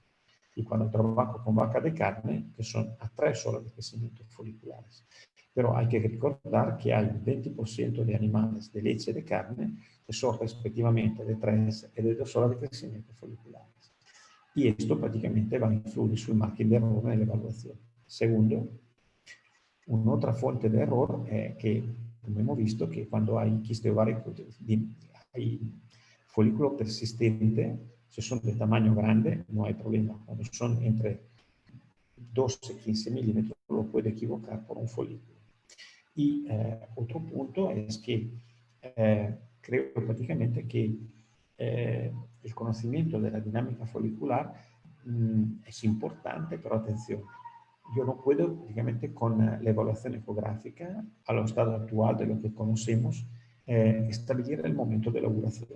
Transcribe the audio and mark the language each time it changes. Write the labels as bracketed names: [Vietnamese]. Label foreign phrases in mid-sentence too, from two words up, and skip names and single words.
[Spanish] Y cuando trabajo con vaca de carne, que son a 3 horas de crecimiento foliculares. Pero hay que recordar que hay un 20% de animales de leche y de carne que son respectivamente de 3 y de 2 horas de crecimiento foliculares. Y esto prácticamente va a influir sul margen de error en la evaluación. Segundo, [Italian] un'altra fonte di errore è che, come abbiamo visto, che quando hai quiste ovarie, hai [Spanish] folículo persistente, se son de tamaño grande, no hay problema. Cuando son entre 12 y 15 milímetros, lo puede equivocar por un folículo. Y otro punto es que creo prácticamente que el conocimiento de la dinámica folicular es importante, pero atención, yo no puedo, prácticamente, con la evaluación ecográfica, a lo estado actual de lo que conocemos, establecer el momento de la ovulación.